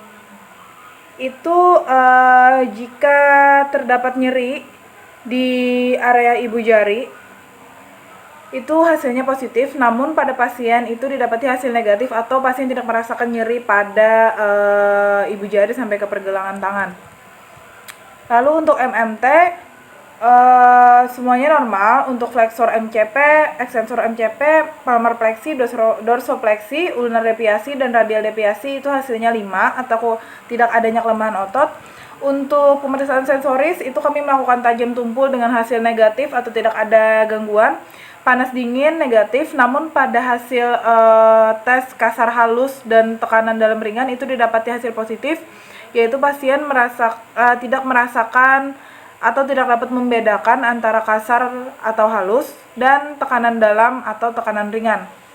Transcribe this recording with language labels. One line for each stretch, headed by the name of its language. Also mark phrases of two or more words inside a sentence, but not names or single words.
Indonesian: Itu jika terdapat nyeri di area ibu jari, itu hasilnya positif, namun pada pasien itu didapati hasil negatif atau pasien tidak merasakan nyeri pada ibu jari sampai ke pergelangan tangan. Lalu untuk MMT semuanya normal. Untuk flexor MCP, extensor MCP, palmar plexi, dorsopleksi, ulnar deviasi, dan radial deviasi itu hasilnya 5 atau tidak adanya kelemahan otot. Untuk pemeriksaan sensoris itu kami melakukan tajam tumpul dengan hasil negatif atau tidak ada gangguan. Panas dingin negatif, namun pada hasil tes kasar halus dan tekanan dalam ringan itu didapati hasil positif, yaitu pasien tidak merasakan atau tidak dapat membedakan antara kasar atau halus dan tekanan dalam atau tekanan ringan.